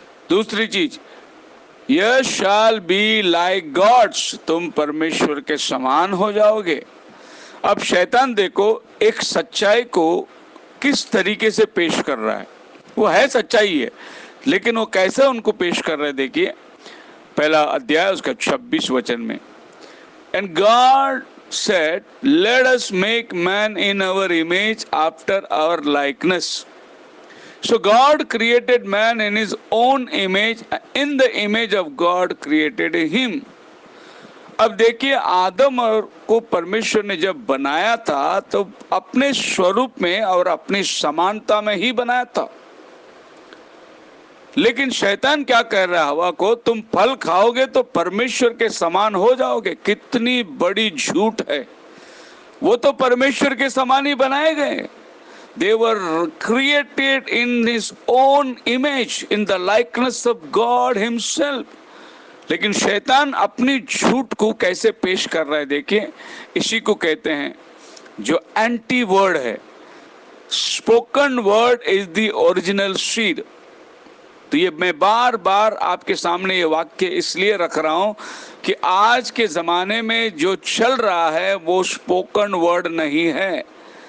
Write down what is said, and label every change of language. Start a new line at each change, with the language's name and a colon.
Hindi: दूसरी चीज,
English: you shall be like gods,
Hindi: तुम परमेश्वर के समान हो जाओगे। अब शैतान देखो एक सच्चाई को किस तरीके से पेश कर रहा है। वो है सच्चाई है, लेकिन वो कैसे उनको पेश कर रहा है। देखिए पहला अध्याय उसका 26 वचन में,
English: And God said, let us make man in our image after our likeness। So God created man in his own image, in the image of God created him।
Hindi: अब देखिए, आदम को परमेश्वर ने जब बनाया था तो अपने स्वरूप में और अपनी समानता में ही बनाया था। लेकिन शैतान क्या कह रहा है हवा को, तुम फल खाओगे तो परमेश्वर के समान हो जाओगे। कितनी बड़ी झूठ है। वो तो परमेश्वर के समान ही बनाए गए।
English: They were created in his own image, in the likeness of God himself।
Hindi: लेकिन शैतान अपनी झूठ को कैसे पेश कर रहा है, देखिए इसी को कहते हैं जो एंटी वर्ड है।
English: Spoken word is the original seed.
Hindi: तो ये मैं बार बार आपके सामने ये वाक्य इसलिए रख रहा हूं कि आज के ज़माने में जो चल रहा है वो स्पोकन वर्ड नहीं है।